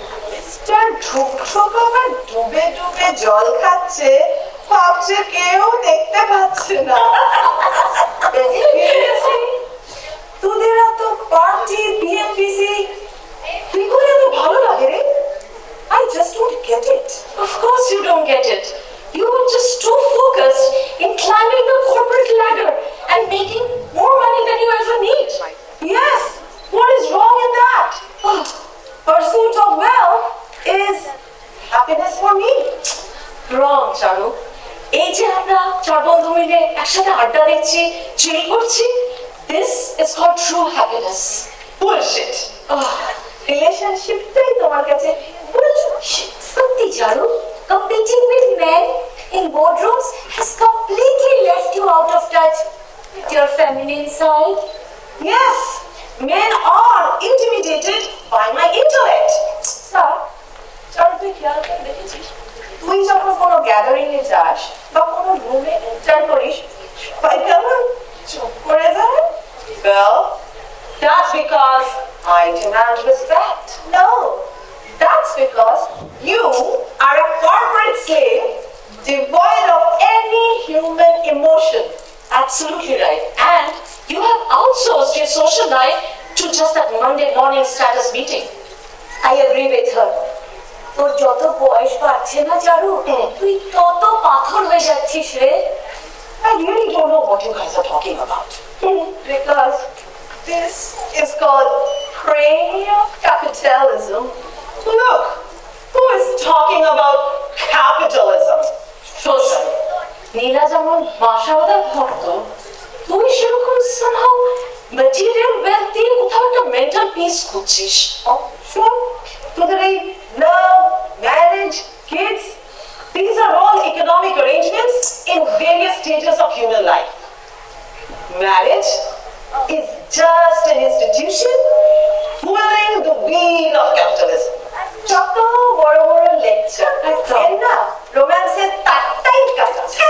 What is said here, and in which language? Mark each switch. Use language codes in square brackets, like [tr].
[bn] Mister ঠুকঠুক আবার ডুবে ডুবে জল খাচ্ছে, ভাবছে কেউ দেখতে পাচ্ছে না। তোদের এত পার্টি বিএমপিসি কি করে এত ভালো লাগে রে? [en] I just don't get it. Of course you don't get it. You were just too focused in climbing the corporate ladder and making more money than you ever need. Yes, what is wrong in that? Pursuit of wealth is happiness for me. Wrong, Charu. [bn] এই যে আমরা চার বন্ধু মিলে একসাথে আড্ডা দিচ্ছি, চিল করছি, [en] this is called true happiness. Bullshit. [bn] রিলেশনশিপটাই তোমার কাছে bullshit. [en] সত্যি Charu, competing with men in boardrooms has completely left you out of touch with your feminine side. Yes, men are intimidated by my intellect. [bn] Sir, তুই খেয়াল করে দেখেছিস, তুই যখন কোনো গ্যাদারিং এ যাস বা কোনো রুমে এন্টার করিস, সবাই কেমন চুপ করে যায়? [en] Well, that's because I demand respect. No, that's because you are a corporate slave devoid of any human emotion. Absolutely right. And you have outsourced your social life to just that Monday morning status meeting. I agree with her. [bn] তোর যত বয়স বাড়ছে না চারু, তুই তত পাথর হয়ে যাচ্ছিস রে। [en] I really don't know what you guys are talking about. Because this is called prey of capitalism. Look, who is talking about capitalism? Social. [bn] নীলা যেমন বাসাবাদার ভক্ত, তুই সেরকম somehow material wealth দিয়ে কোথাও একটা mental peace খুঁজছিস। [en] Oh, sure. Today, love, marriage, kids, these are all economic arrangements in various stages of human life. Marriage is just an institution pulling the wheel of capitalism. [bn] যত বড় বড় lecture এর না রোম্যান্সের তাকটাই কাটা